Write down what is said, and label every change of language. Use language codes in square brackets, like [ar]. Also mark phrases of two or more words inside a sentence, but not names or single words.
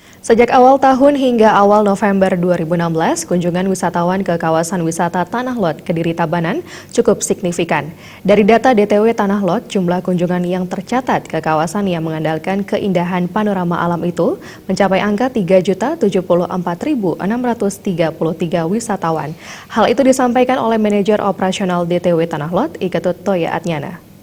[id] Sejak awal tahun hingga awal November 2016, kunjungan wisatawan ke kawasan wisata Tanah Lot, Kediri Tabanan cukup signifikan. Dari data DTW Tanah Lot, jumlah kunjungan yang tercatat ke kawasan yang mengandalkan keindahan panorama alam itu mencapai angka 3.074.633 wisatawan. Hal itu disampaikan oleh manajer operasional DTW Tanah Lot, Iketut Toya Adnyana.